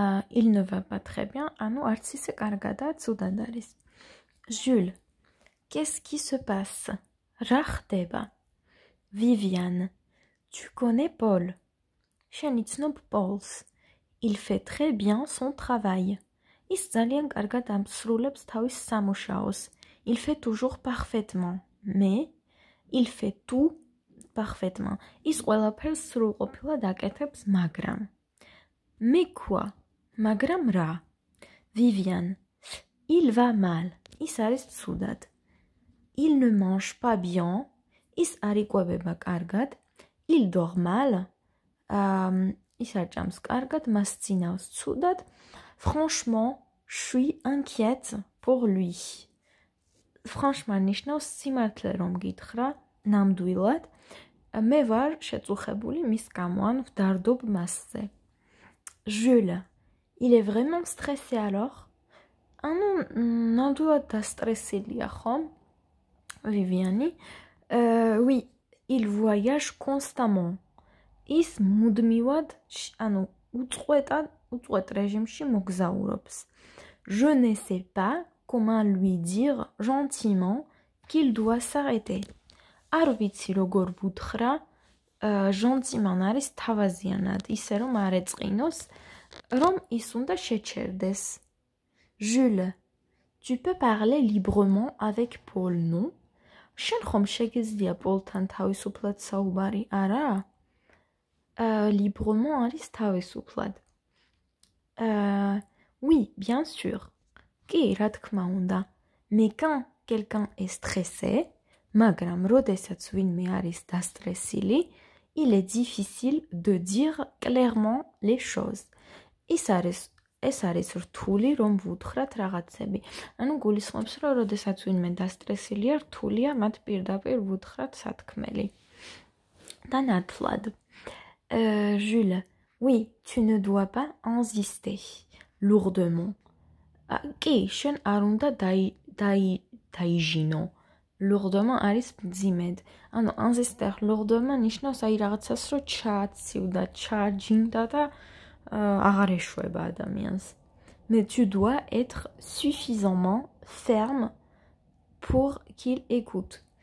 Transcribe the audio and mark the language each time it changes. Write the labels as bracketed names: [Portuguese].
[French] Il ne va pas très bien, [Georgian] ანუ არც ისე კარგადაა, ცუდად არის. [French] Jules, qu'est-ce qui se passe? [Georgian] რა ხდება? [French] Viviane, tu connais Paul? [Georgian] შენ იცნობ Paul-ს. [French] Il fait très bien son travail. [Georgian] ის ძალიან კარგად ამსრულებს თავის სამუშაოს. [French] Il fait toujours parfaitement. Mais il fait tout parfaitement. [Georgian] ის ყველაფერს სრულყოფილად აკეთებს, მაგრამ. [French] Mais quoi? [Georgian] მაგრამ რა? [French] Viviane. Il va mal. [Georgian] ის არის ცუდად. [French] Il ne mange pas bien. [Georgian] ის არ იკვებება კარგად. [French] Il dort mal. [Georgian] ის არ ჭამს კარგად, მას წინავს ცუდად. [French] Franchement, je suis inquiète pour lui. [Georgian] Franchement, ნიშნავს სიმართლე რომ გითხრა, ნამდვილად, მე ვარ შეწუხებული მის გამო, ან ვდარდობ მასზე. [French] Jules, il est vraiment stressé alors? [Georgian] ანუ ნამდვილად დასტრესილია ხომ? [French] Viviane, oui, il voyage constamment. [Georgian] ის მუდმივად, ანუ უწყვეტ რეჟიმში მოგზაურობს. [French] Je ne sais pas comment lui dire gentiment qu'il doit s'arrêter. [Georgian] არ ვიცი როგორ ვუთხრა, gentiment არის თავაზიანად, ისე რომ არ ეწყინოს, რომ ის უნდა შეჩერდეს. [French] Jules, tu peux parler librement avec Paul, non? [Georgian] შენ ხომ შეგიძლია პოლთან თავისუფლად საუბარი, არა? Librement არის თავისუფლად. [French] Oui, bien sûr. [Georgian] კი, რა თქმა უნდა. [French] Mais quand quelqu'un est stressé, [Georgian] მაგრამ როდესაც ვინმე არის დასტრესილი, [French] il est difficile de dire clairement les choses. [Georgian] ეს არის რთული რომ ვუთხრათ რაღაცები. ანუ გულისხმობს, რომ როდესაც ვინმე დასტრესილია, რთულია მათ პირდაპირ ვუთხრათ სათქმელი. და ნათლად. [French] Jules, oui, tu ne dois pas insister lourdement. [Georgian] კი, შენ არ უნდა დაიჟინო. Lourdement არის მძიმედ. ანუ insister lourdement ნიშნავს აი რაღაცას რომ ჩააცივდა, ჩააჯინდა და აღარ ეშვება ადამიანს. [French] Mais tu dois être suffisamment ferme pour qu'il écoute.